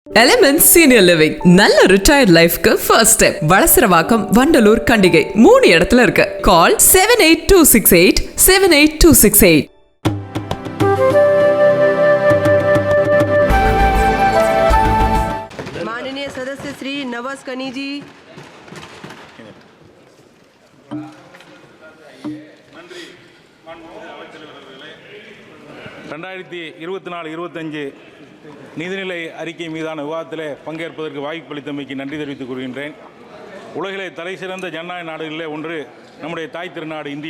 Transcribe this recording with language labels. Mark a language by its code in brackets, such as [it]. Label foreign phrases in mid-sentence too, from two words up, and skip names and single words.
[ta] Elements Senior Living நல்ல [en] retired life [ta] க்கு [en] first step. [ta] வளசரவாக்கம், வண்டலூர், கண்டிகை 3 இடத்துல இருக்கு. [en] Call 78268 78268. [hi] माननीय सदस्य श्री नवाज कनी जी। [ta] நன்றி. 2024-25 நிதிநிலை அறிக்கை மீதான விவாதத்தில் பங்கேற்பதற்கு வாய்ப்பளித்தமைக்கு நன்றி தெரிவித்துக் கொள்கின்றேன். உலகிலே தலை சிறந்த ஜனநாயக நாடுகளிலே ஒன்று நம்முடைய தாய் திருநாடு இந்தியா.